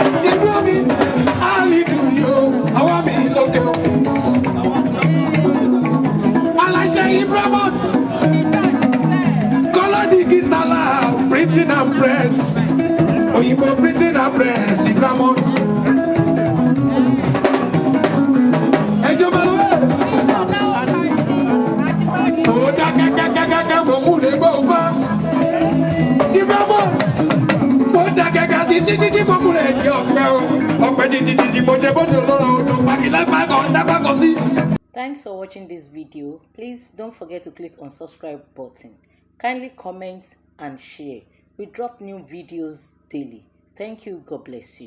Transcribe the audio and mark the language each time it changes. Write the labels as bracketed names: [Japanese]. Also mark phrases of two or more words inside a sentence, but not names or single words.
[Yoruba] Ibro mi, Alidu yóò. Ọwọ́ mi lókè o. Aláṣẹ Ibro mọ́. Kọ́lá Digitala, [English] printing and press. Òyìnbó printing and press, Ibrahim. [Yoruba] Ẹ jọ̀ọ́ máa lọ. Ó dá gágágágágá, mo mú lè gbọ́ fá. Ibrahim, ó dá gágá títí, títí, mo mú lè jẹ ọ̀pẹ o. Ọ̀pẹ títí, títí, mo jẹ bóde olóró odò. Pàkí lápá kan, dápá kan sí. [English] Thanks for watching this video. Please don't forget to click on subscribe button. Kindly comment and share. We drop new videos daily. Thank you. God bless you.